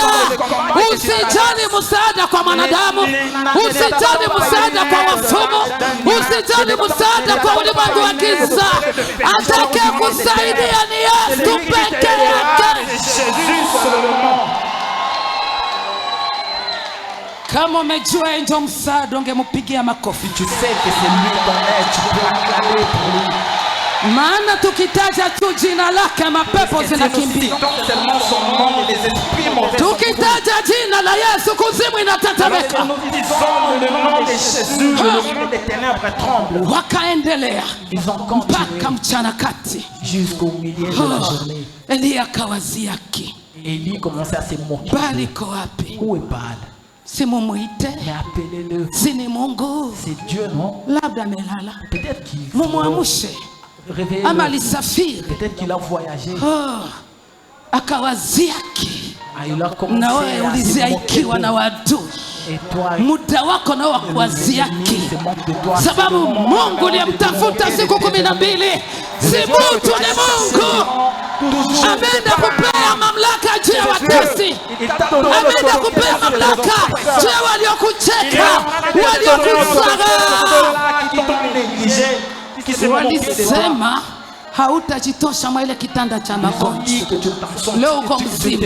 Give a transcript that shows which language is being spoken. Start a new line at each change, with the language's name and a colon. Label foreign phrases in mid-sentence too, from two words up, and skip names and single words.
Swahili: Usijali msaada kwa mwanadamu, usijali msaada kwa wafumu, usijali msaada kwa ulimwengu wa giza. Atakaye kusaidia ni Yesu peke yake. Kama umejua ndio msaada, ungempigia makofi.
French: Tu sais que c'est lui ton aide, tu peux acclamer pour lui.
Swahili: Maana tukitaja tu jina lake mapepo zinakimbia.
French: Citons seulement son nom et les esprits mauvais sont
Swahili: Tukitaja jina la Yesu kuzimu inatetemeka.
French: Nous disons le nom de Jésus, le monde des ténèbres tremble.
Swahili: Wakaendelea
French: Ils ont continué
Swahili: mpaka mchana kati.
French: jusqu'au milieu de la journée.
Swahili: Elia akawaziaki,
French: Élie commençait à se moquer.
Swahili: Baali iko wapi?
French: Où est Baal?
Swahili: Simumuite,
French: Mais appelez-le.
Swahili: si ni Mungu,
French: C'est Dieu, non?
Swahili: labda amelala,
French: Peut-être qu'il
Swahili: mumwamshe
French: réveille.
Swahili: ama alisafiri.
French: Peut-être qu'il a voyagé.
Swahili: Akawaziaki.
French: Ah, il a commencé
Swahili: Na wewe
French: à
Swahili: ulizia
French: se moquer
Swahili: ikiwa na
French: d'eux.
Swahili: wadui,
French: Et toi,
Swahili: muda wako nao wa kuwaziaki,
French: se moque de toi.
Swahili: sababu Mungu aliyemtafuta siku 12 si mtu, ni Mungu. Ameenda kupea mamlaka juu ya watesi, ameenda kupea mamlaka juu ya waliokucheka, waliokusaga. Walisema hautajitosha mwa ile kitanda cha magonjwa, leo uko mzima.